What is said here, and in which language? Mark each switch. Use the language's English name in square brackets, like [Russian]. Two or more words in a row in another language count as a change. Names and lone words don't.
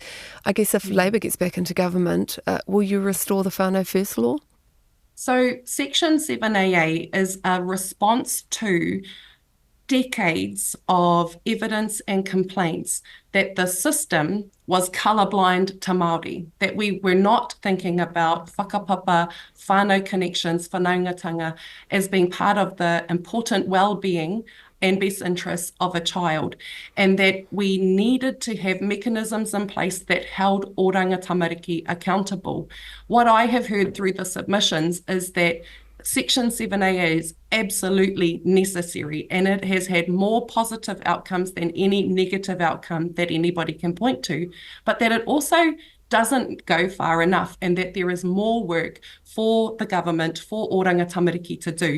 [English] I guess if Labour gets back into government, will you restore the whānau first law? So Section 7AA is a response to decades of evidence and complaints that the system was colourblind to Māori, that we were not thinking about whakapapa, whānau connections, whanaungatanga as being part of the important well-being and best interests of a child, and that we needed to have mechanisms in place that held Oranga Tamariki accountable. What I have heard through the submissions is that Section 7AA is absolutely necessary, and it has had more positive outcomes than any negative outcome that anybody can point to, but that it also doesn't go far enough, and that there is more work for the government, for Oranga Tamariki to do.